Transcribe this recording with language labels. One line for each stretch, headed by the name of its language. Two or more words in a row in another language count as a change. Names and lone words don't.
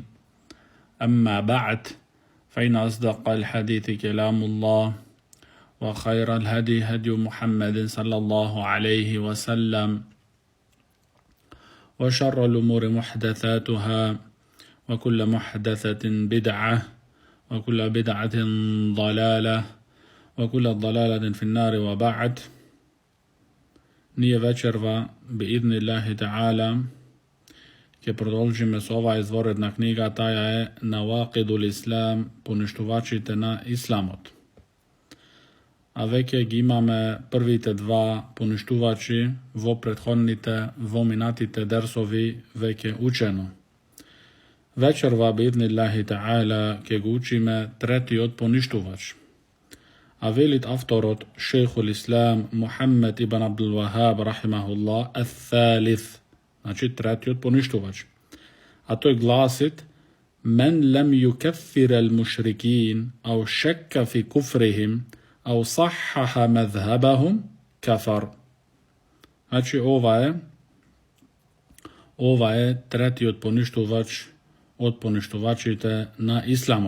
Arabic: أما بعد، فإن أصدق الحديث كلام الله، وخير الهدي هدي محمد صلى الله عليه وسلم، وشر الأمور محدثاتها، وكل محدثة بدعة، وكل بدعة ضلالة، وكل ضلالة في النار. وبعد.
Macedonian: Ние вечерва,
Arabic: بإذن الله تعالى,
Macedonian: ke продолжиме со ова изворедна книга, таја е Навакидул Ислам, поништувачите на Исламот. А веќе ги имаме првите два поништувачи во претходните, во минатите дерсови веќе учено. Вечерва,
Arabic: بإذن الله تعالى,
Macedonian: ке го учиме третиот поништувач. А велит авторот Шейхул Ислам Мухаммед ибн Абдул Вахаб рахимахуллах ат-Тhalith, значи третиот поништувач.
Arabic: А тој гласит: من لم يكفر المشركين أو شك في كفرهم أو صحح مذهبهم كفر.
Macedonian: Значи ова е третиот поништувач од поништувачите на Исламот.